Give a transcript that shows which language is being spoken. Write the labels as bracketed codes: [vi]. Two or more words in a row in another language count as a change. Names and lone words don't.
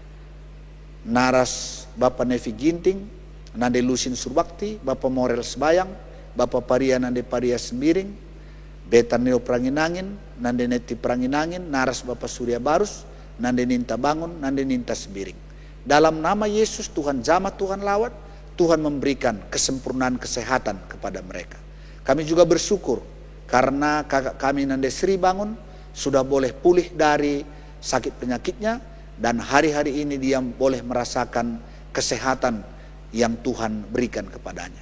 [id] Naras Bapak Nevi Ginting, nande Lusin Surbakti, Bapak Morel Sebayang, Bapak Paria nande Paria Sembiring, Beta Neo Pranginangin, nande Neti Pranginangin, Naras Bapak Surya Barus, nande Ninta Bangun, nande Ninta Sembiring. Dalam nama Yesus Tuhan jamah, Tuhan lawat, Tuhan memberikan kesempurnaan kesehatan kepada mereka. Kami juga bersyukur karena kakak kami nande Sri Bangun sudah boleh pulih dari sakit penyakitnya, dan hari-hari ini dia boleh merasakan kesehatan yang Tuhan berikan kepadanya.